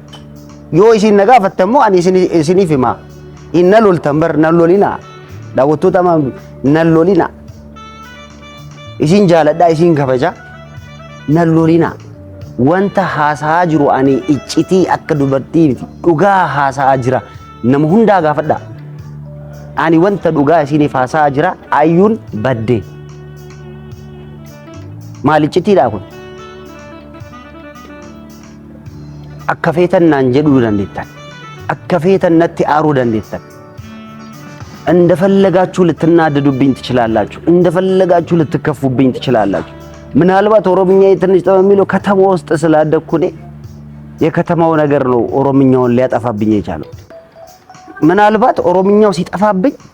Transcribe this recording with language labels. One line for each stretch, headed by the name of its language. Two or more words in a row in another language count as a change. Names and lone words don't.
Oromo: Yoo isiin na gaafatte immoo ani isiniif himaa hin na loltan bar na lolinaa daawwattoota na lolinaa isiin jaaladhaa isiin kabaja na lolinaa wanta haasaa jiru ani iccitii akka dubartii miti dhugaa haasaa jira nama hundaa gaafadhaa. Ani wanta dhugaa isiniif haasaa jira. Ayyuun baddee maal iccitiidha kun akka feetan naan jedhuu dandeettan akka feetan natti aaruu dandeettan
Amharic: እንደፈለጋችሁ ልትናደዱብኝ ትችላላችሁ እንደፈለጋችሁ ልትከፉብኝ ትችላላችሁ። ምናልባት ኦሮምኛ ትንሽ ተመሚለው ከተማ ውስጥ ስላደኩ እኔ የከተማው ነገር ነው ኦሮምኛውን ሊያጠፋብኝ የቻለው። ምናልባት ኦሮምኛው ሲጠፋብኝ